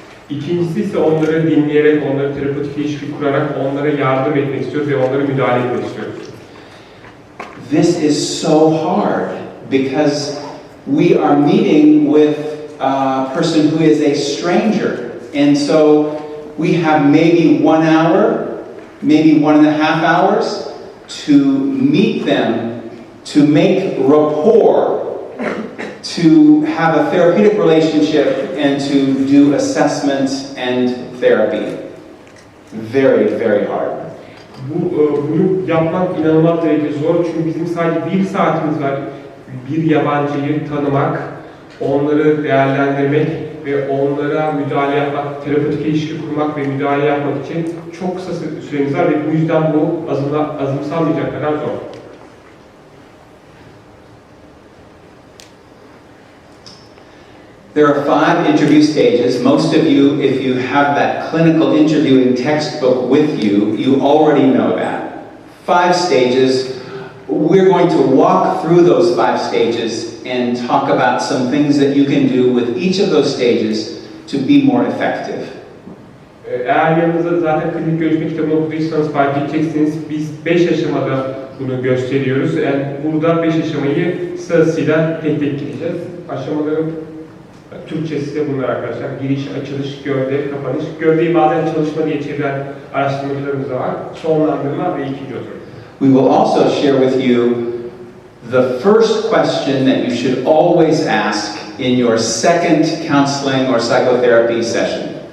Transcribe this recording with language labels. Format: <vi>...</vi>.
<tr>İkincisi ise onları dinleyerek, onları terapötik ilişki kurarak onlara yardım etmek istiyoruz ve onlara müdahale etmek istiyoruz.</tr> <en>This is so hard because we are meeting with a person who is a stranger. And so we have maybe 1 hour, maybe 1.5 hours to meet them, to make rapport, to have a therapeutic relationship, and to do assessment and therapy. Very, very hard.</en> <tr>Bunu yapmak inanılmaz derecede zor çünkü bizim sadece 1 saatimiz var. Bir yabancıyı tanımak, onları değerlendirmek ve onlara müdahale yapmak, terapötik ilişki kurmak ve müdahale yapmak için çok kısa süremiz var ve bu yüzden bu azımsanmayacak kadar zor.</tr> <en>There are 5 interview stages. Most of you, if you have that clinical interviewing textbook with you, you already know that. 5 stages. We're going to walk through those 5 stages and talk about some things that you can do with each of those stages to be more effective.</en> <tr>Eğer yanınızda zaten klinik görüşme kitabını okuduysanız fark edeceksiniz. Biz 5 aşamada bunu gösteriyoruz. Yani burada 5 aşamayı sırasıyla tek tek gideceğiz. Aşamaların Türkçesi de bunlar arkadaşlar. Giriş, açılış, gövde, kapanış. Gövdeyi bazen çalışma diye çeviren araştırmacılarımız da var. Sonlandırma ve ikinci oturum.</tr> <en>We will also share with you the first question that you should always ask in your second counseling or psychotherapy session.</en>